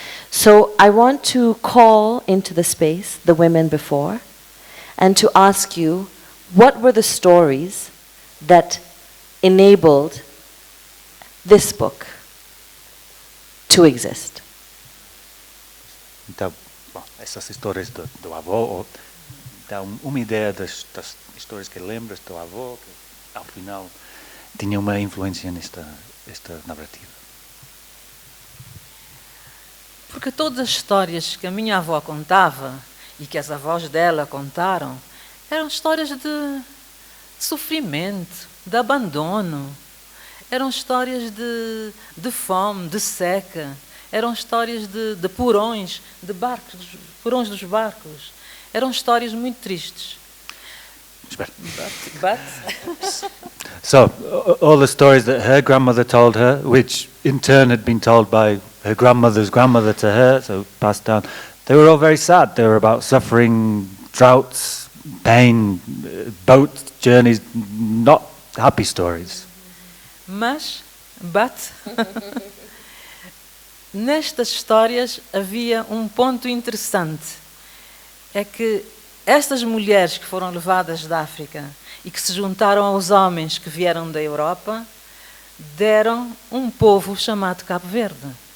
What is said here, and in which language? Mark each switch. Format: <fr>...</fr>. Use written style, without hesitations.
<en>So I want to call into the space the women before and to ask you, what were the stories that enabled this book to exist?</en> <pt>Então, bom, essas histórias do avô dá uma ideia das histórias que lembras do avô, que ao final tinha uma influência nesta narrativa. Porque todas as histórias que a minha avó contava e que as avós dela contaram eram histórias de sofrimento, de abandono, eram histórias de fome, de seca, eram histórias de porões, de barcos, porões dos barcos. Eram histórias muito tristes.</pt> <en>But So, all the stories that her grandmother told her, which in turn had been told by her grandmother's grandmother to her, so passed down, they were all very sad. They were about suffering, droughts, pain, boat journeys, not happy stories. But</en> <pt>nestas histórias havia um ponto interessante. É que estas mulheres que foram levadas da África e que se juntaram aos homens que vieram da Europa, deram um povo chamado Cabo Verde.</pt>